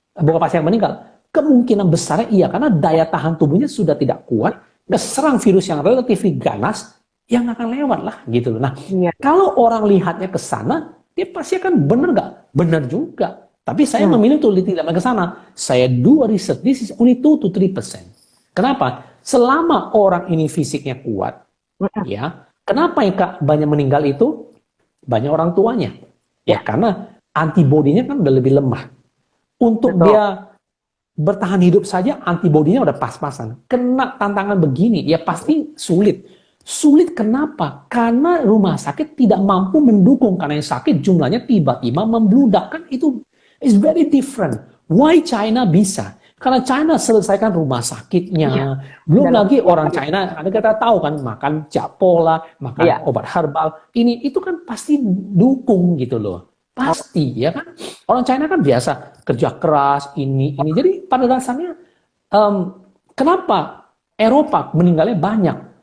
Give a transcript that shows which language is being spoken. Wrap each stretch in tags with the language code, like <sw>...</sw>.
<id>Bukan pasti akan meninggal, kemungkinan besarnya iya karena daya tahan tubuhnya sudah tidak kuat, keserang virus yang relatif ganas, yang akan lewat lah gitu loh. Nah, kalau orang lihatnya ke sana, dia pasti akan benar nggak? Benar juga. Tapi saya memilih untuk tidak ke sana. Saya</id> <en>do research, this is only 2 to 3%.</en> <id>Kenapa? Selama orang ini fisiknya kuat, ya, kenapa yang banyak meninggal itu? Banyak orang tuanya. Ya, karena antibodinya kan udah lebih lemah. Untuk dia bertahan hidup saja, antibodinya udah pas-pasan. Kena tantangan begini, ya pasti sulit. Sulit kenapa? Karena rumah sakit tidak mampu mendukung. Karena yang sakit jumlahnya tiba-tiba membludak. Kan itu</id> <en>is very different. Why China</en> <id>bisa? Karena China selesaikan rumah sakitnya. Belum lagi orang China, Anda kita tahu kan, makan japola, makan obat herbal. Ini itu kan pasti dukung gitu loh. Pasti, ya kan? Orang China kan biasa kerja keras, ini. Jadi pada dasarnya, kenapa Eropa meninggalnya banyak?</id>